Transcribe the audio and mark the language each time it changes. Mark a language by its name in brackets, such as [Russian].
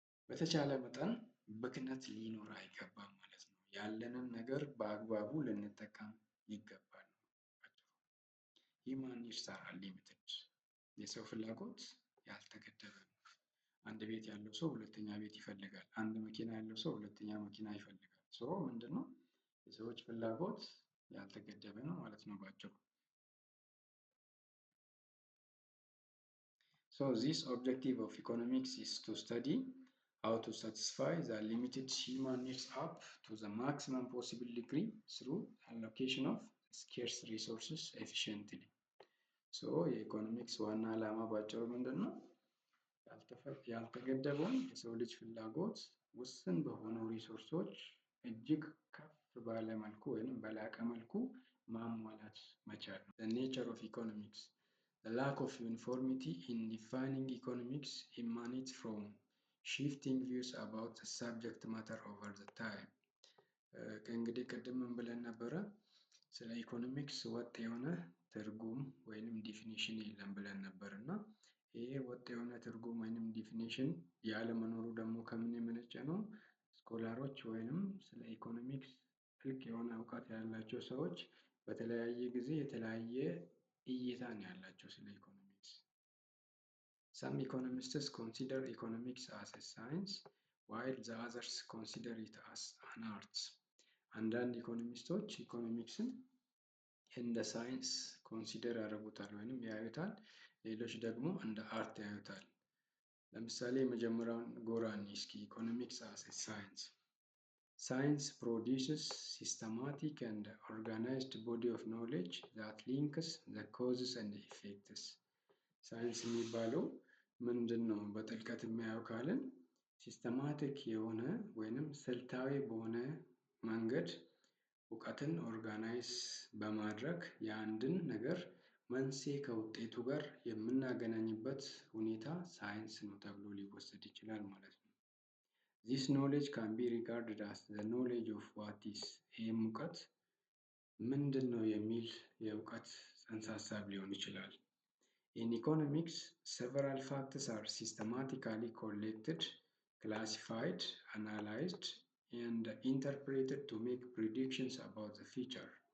[Amharic] በተቻለ መጠን ብክነት ሊኖር አይገባም ማለት ነው። ያለንን ነገር በአግባቡ ልንጠቀም ይገባል። ሂውማን ኒድስ አር አንሊሚትድ። የሰው ፍላጎት ያልተገደበ ነው። አንድ ቤት ያለው ሰው ሁለተኛ ቤት ይፈልጋል። አንድ መኪና ያለው ሰው ሁለተኛ መኪና ይፈልጋል። ምንድነው? የሰዎች ፍላጎት ያልተገደበ ነው ማለት ነው ባጭሩ። [English] This objective of economics is to study how to satisfy the limited human needs up to the maximum possible degree through allocation of scarce resources efficiently. [Amharic] የኢኮኖሚክስ ዋና ዓላማ ባጭሩ ምንድን ነው? ያልተገደበውን የሰው ልጅ ፍላጎት ውስን በሆኑ ሪሶርሶች እጅግ ከፍ ባለ መልኩ ወይም በላቀ መልኩ ማሟላት መቻል ነው። [English] The nature of economics. The lack of uniformity in defining economics emanates from shifting views about the subject matter over the time. [Amharic] እንግዲህ ቅድም ምን ብለን ነበረ? ስለ ኢኮኖሚክስ ወጥ የሆነ ትርጉም ወይንም ዲፊኒሽን የለም ብለን ነበር እና ይሄ ወጥ የሆነ ትርጉም ወይንም ዲፊኒሽን ያለመኖሩ ደግሞ ከምን የመነጨ ነው? ስኮላሮች ወይንም ስለ ኢኮኖሚክስ ጥልቅ የሆነ እውቀት ያላቸው ሰዎች በተለያየ ጊዜ የተለያየ እይታ ነው ያላቸው ስለ ኢኮኖሚክስ። [English] Some economists consider economics as a science while the others consider it as an art. [Amharic] አንዳንድ ኢኮኖሚስቶች ኢኮኖሚክስን እንደ ሳይንስ ኮንሲደር ያደርጉታል ወይንም ያዩታል። ሌሎች ደግሞ እንደ አርት ያዩታል። ለምሳሌ የመጀመሪያውን ጎራ እንይ እስኪ። ኢኮኖሚክስ [English] as a science. Science produces systematic and organized body of knowledge that links the causes and effects. [Amharic] ሳይንስ የሚባለው ምንድን ነው? በጥልቀት የሚያየው ካልን ሲስተማቲክ የሆነ ወይንም ስልታዊ በሆነ መንገድ እውቀትን ኦርጋናይዝ በማድረግ የአንድን ነገር መንስኤ ከውጤቱ ጋር የምናገናኝበት ሁኔታ ሳይንስ ነው ተብሎ ሊወሰድ ይችላል ማለት ነው። [English] This knowledge can be regarded as the knowledge of what is. [Amharic] ይህም እውቀት ምንድን ነው የሚል የእውቀት ጽንሰ ሀሳብ ሊሆን ይችላል። [English] In economics, several facts are systematically collected, classified, analyzed, and interpreted to make predictions about the future.